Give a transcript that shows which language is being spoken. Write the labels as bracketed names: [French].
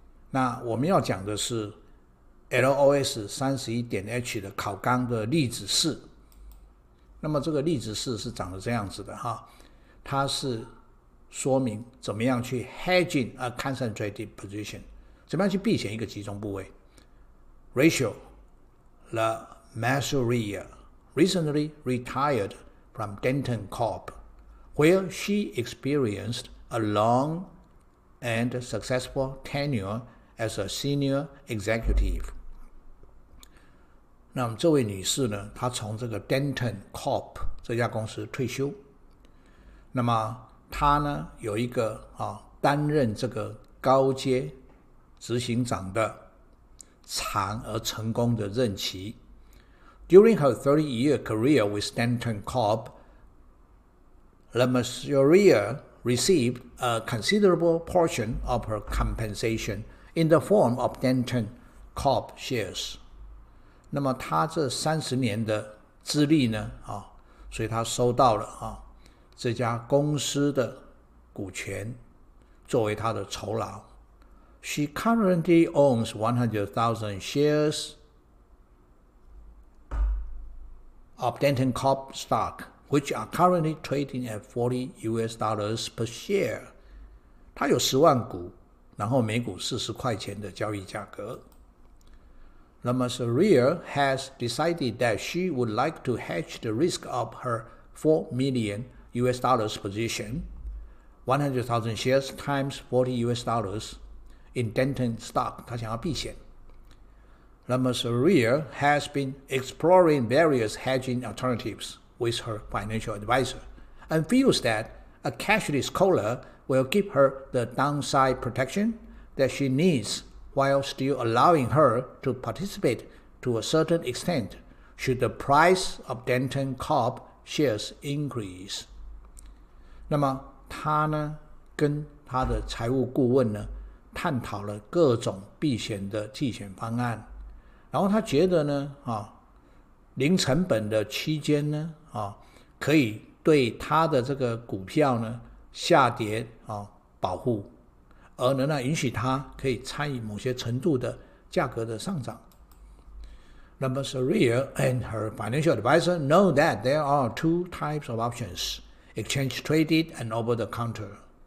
[Chinese] 那我们要讲的是 LOS-31.h 的考纲的例子4。那么这个例子4是长得这样子的它是说明怎么样去 [English] hedging a concentrated position， [Chinese] 怎么样去避险一个集中部位。 [English] Rachel La Masseria recently retired from Denton Corp, where she experienced a long and successful tenure as a senior executive。 [Chinese] 那么这位女士呢，她从这个 Denton Corp 这家公司退休。那么他呢有一个担任这个高阶执行长的长而成功的任期。 [English] During her 30-year career with Denton Corp, La Masseria received a considerable portion of her compensation in the form of Denton Corp shares。 [Chinese] 那么他这30年的资历呢所以他收到了这家公司的股权作为他的酬劳。 [English] She currently owns 100,000 shares of Denton Corp stock, which are currently trading at $40 per share。 [Chinese] 她有10万股，然后每股40块钱的交易价格。 [English] La Masseria has decided that she would like to hedge the risk of her $4 million position, 100,000 shares times $40 in Denton stock， [Chinese] 他想要避险。 [English] La Masseria has been exploring various hedging alternatives with her financial advisor and feels that a cashless collar will give her the downside protection that she needs while still allowing her to participate to a certain extent should the price of Denton Corp shares increase。 [Chinese] 那么他呢跟他的财务顾问呢探讨了各种避险的计选方案，然后他觉得呢零成本的期间呢可以对他的这个股票呢下跌保护，而能允许他可以参与某些程度的价格的上涨。 [English] La Masseria and her financial advisor know that there are two types of options, exchange traded and over the counter。